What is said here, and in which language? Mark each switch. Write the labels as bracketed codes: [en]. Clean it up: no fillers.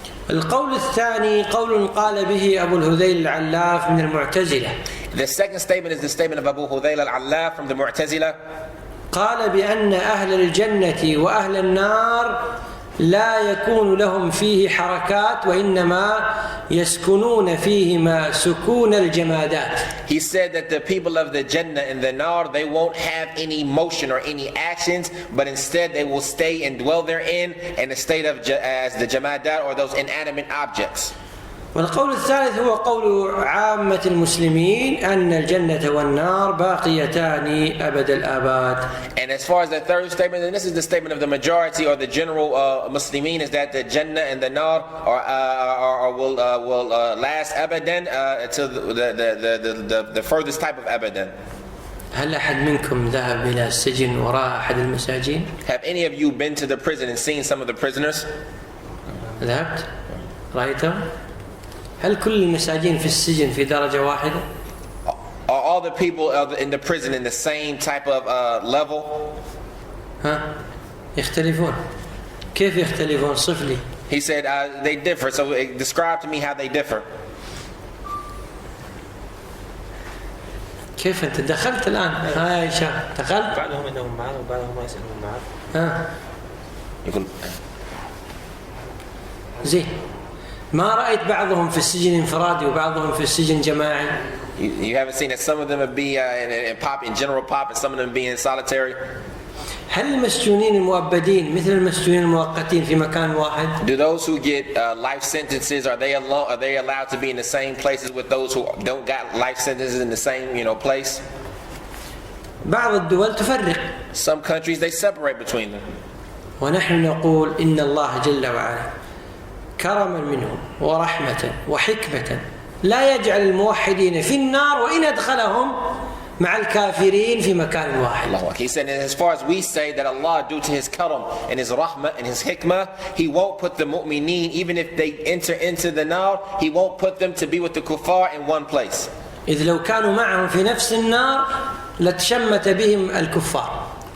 [ar] القول الثاني قول قال به أبو الهذيل العلاف من المعتزلة. [en] The second statement is the statement of Abu Hudayl al-Allaf from the Mu'tazila. [ar] قال بأن أهل الجنة وأهل النار لا يكون لهم فيه حركات وإنما يسكنون فيهما سكون الجمادات. [en] He said that the people of the Jannah and the Nar, they won't have any motion or any actions, but instead they will stay and dwell therein in a state of as the jamadat, or those inanimate objects. [ar] والقول الثالث هو قول عامة المسلمين أن الجنة والنار باقيتان أبد الآباد. [en] And as far as the third statement, and this is the statement of the majority or the general Muslimin, is that the Jannah and the Nar will last abadan until the furthest type of abadan. [ar] هل أحد منكم ذهب إلى السجن وراء أحد المساجين؟ [en] Have any of you been to the prison and seen some of the prisoners? [ar] ذهبت؟ رأيتهم؟ هل كل المساجين في السجن في درجة واحدة؟ [en] Are all the people in the prison in the same type of level? [ar] ها؟ يختلفون. كيف يختلفون؟ صف لي. [en] He said they differ. So describe to me how they differ. [ar] كيف أنت دخلت الآن؟ هاي شاف دخلت. بعضهم إنهم معه وبعضهم ما يسألون معه. ها. يقول. زين. ما رأيت بعضهم في السجن انفرادي وبعضهم في السجن جماعي. [en] You haven't seen that some of them would be in general pop, and some of them be in solitary. [ar] هل المسجونين المؤبدين مثل المسجونين المؤقتين في مكان واحد؟ [en] Do those who get life sentences, are they allowed to be in the same places with those who don't got life sentences in the same place? [ar] بعض الدول تفرق. [en] Some countries they separate between them. [ar] ونحن نقول إن الله جل وعلا كرما منه ورحمة وحكمة لا يجعل الموحدين في النار وإن أدخلهم مع الكافرين في مكان واحد. [en] He said, as far as we say that Allah, due to His karam and His rahmah and His hikmah, He won't put the mu'mineen, even if they enter into the nar, He won't put them to be with the kuffar in one place. [ar] إذ لو كانوا معهم في نفس النار لتشمت بهم الكفار.